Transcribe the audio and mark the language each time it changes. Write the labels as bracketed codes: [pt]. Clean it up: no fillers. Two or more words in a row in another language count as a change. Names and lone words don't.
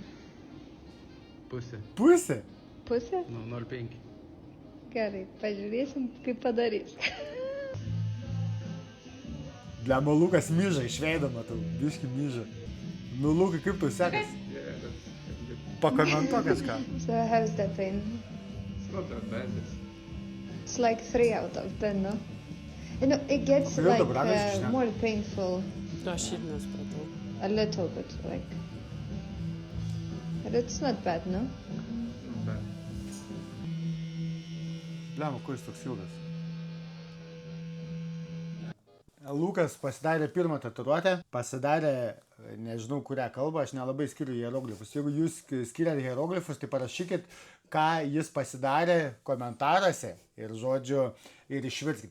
[lt] Pusė. Pusė? Pusė? Nu, 0,5. Gerai, pažiūrėsim, kaip padarys. Blemo, Lukas myža, iš veido matau, biški myža. Nu, Lukai, kaip tu sekas? Pakomentuok kažką. [en] So how's that pain? It's not that bad. It's like 3 out of 10, no? You know, it gets [lt] Kodėl [en] like [lt] dabar ragas šneka? [en] more painful [lt] Aš ir nespratau. [en] a little bit, like. But it's not bad, no? Not bad. [lt] Blema, kuo jis toks ilgas? Lukas pasidarė pirmą tatuiruotę, pasidarė, nežinau kurią kalbą, aš nelabai skiriu hieroglifus. Jeigu jūs skiriate hieroglifus, tai parašykit, ką jis pasidarė komentaruose ir žodžiu, ir išverskit.